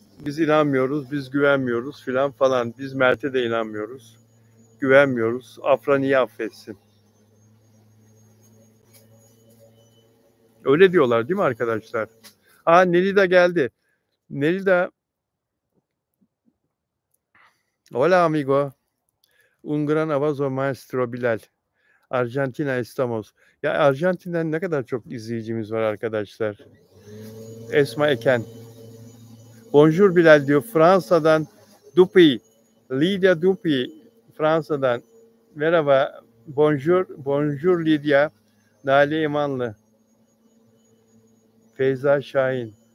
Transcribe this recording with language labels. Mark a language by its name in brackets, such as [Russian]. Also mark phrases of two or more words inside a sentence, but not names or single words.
[Turkish] Biz inanmıyoruz, biz güvenmiyoruz filan falan. Biz Mert'e de inanmıyoruz. Güvenmiyoruz. Afra niye affetsin? Öyle diyorlar değil mi arkadaşlar? Aa, Nelida geldi. Nelida. [Spanish] Hola amigo. Un gran abrazo maestro Bilal. Argentina estamos. [Turkish] Ya Arjantin'den ne kadar çok izleyicimiz var arkadaşlar. Esma Eken. Bonjour Bilal diyor. Fransa'dan Dupi. Lydia Dupi. Fransa'dan. Merhaba. Bonjour. Bonjour Lydia. Nale İmanlı. Feyza Şahin.